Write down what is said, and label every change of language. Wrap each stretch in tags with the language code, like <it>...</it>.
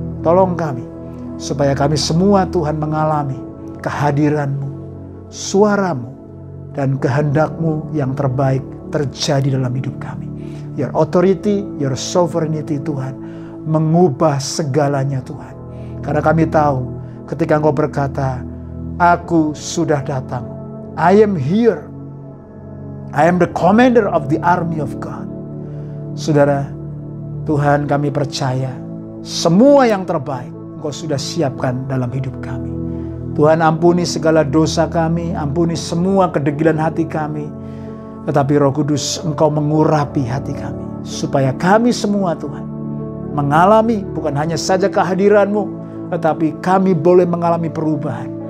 <id>Tolong kami, supaya kami semua Tuhan mengalami kehadiran-Mu, suara-Mu, dan kehendak-Mu yang terbaik terjadi dalam hidup kami.</id> <en>Your authority, your sovereignty</en> <id>Tuhan, mengubah segalanya Tuhan. Karena kami tahu ketika Engkau berkata, aku sudah datang.</id> <en>I am here. I am the commander of the army of God.</en> <id>Saudara, Tuhan kami percaya semua yang terbaik Engkau sudah siapkan dalam hidup kami. Tuhan, ampuni segala dosa kami, ampuni semua kedegilan hati kami. Tetapi Roh Kudus, Engkau mengurapi hati kami. Supaya kami semua Tuhan mengalami bukan hanya saja kehadiran-Mu, tetapi kami boleh mengalami perubahan.</id>